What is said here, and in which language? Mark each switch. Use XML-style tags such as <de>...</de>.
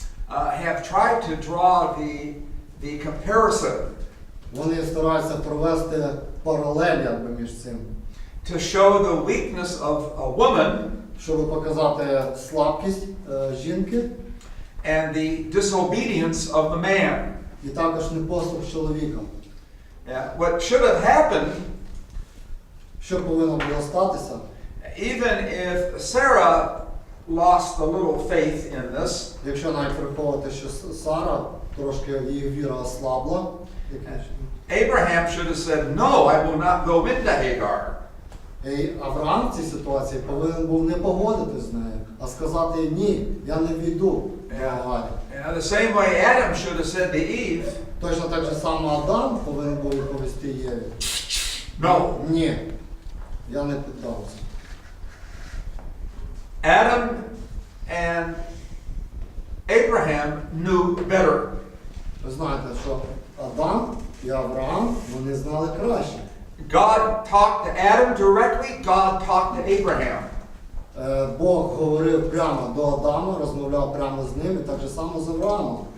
<en>have tried to draw the comparison.</en> <uk>Вони стараються провести паралель якби між цим.</uk> <en>To show the weakness of a woman,</en> <uk>щоб показати слабкість жінки,</uk> <en>and the disobedience of the man.</en> <uk>І також непослух чоловіка.</uk> <en>What should have happened,</en> <uk>що повинно було статися,</uk> <en>even if Sarah lost a little faith in this,</en> <uk>якщо навіть враховувати, що Сара трошки їх віра ослабла.</uk> <en>Abraham should have said, no, I will not go into Hagar.</en> <uk>І Авраам в цій ситуації повинен був не погодитись з нею, а сказати ні, я не війду до Агарі.</uk> <en>The same way Adam should have said to Eve,</en> <uk>Точно так же само Адам повинен був відповісти Єві.</uk> <en>no.</en> <uk>Ні, я не піддався.</uk> <en>Adam and Abraham knew better.</en> <uk>Ви знаєте, що Адам і Авраам, вони знали краще.</uk> <en>God talked to Adam directly, God talked to Abraham.</en> <uk>Бог говорив прямо до Адама, розмовляв прямо з ним, і так же само з Авраамом.</uk>